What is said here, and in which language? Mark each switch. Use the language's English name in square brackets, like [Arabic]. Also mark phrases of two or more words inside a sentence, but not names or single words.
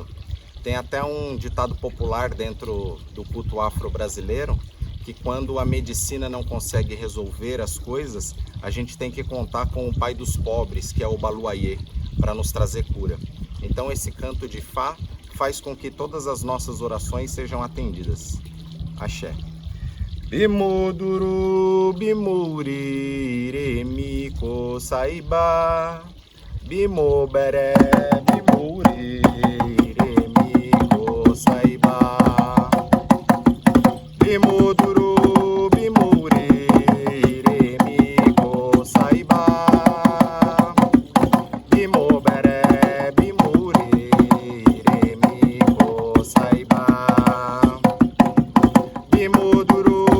[Portuguese] Tem até um ditado popular dentro do culto afro-brasileiro, que quando a medicina não consegue resolver as coisas, a gente tem que contar com o pai dos pobres, que é o Baluayê, para nos trazer cura. Então esse canto de Fá faz com que todas as nossas orações sejam atendidas. Axé. [Yoruba] Bimoduru, bimuri, remiko, saiba, bimobere, bimuri, remiko, saiba, bimoduru, bimuri, remiko, saiba, bimobere, bimuri, remiko, saiba, bimoduru.